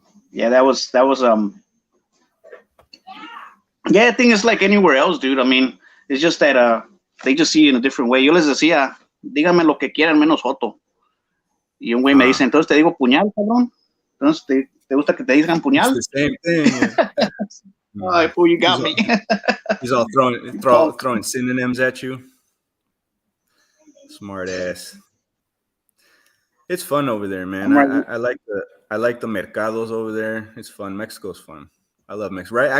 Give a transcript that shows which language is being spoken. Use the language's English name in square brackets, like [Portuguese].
[English] Yeah, that was yeah, I think it's like anywhere else, dude. I mean, it's just that they just see you in a different way. [Spanish] Yo les decía, dígame lo que quieran menos joto. Y un güey me dice, entonces te digo puñal, cabrón. Entonces te gusta que te digan puñal. [English] It's the same thing. All right, fool, you got me. He's all throwing synonyms at you. Smart ass. It's fun over there, man. I like the mercados over there. It's fun. Mexico's fun. I love Mexico.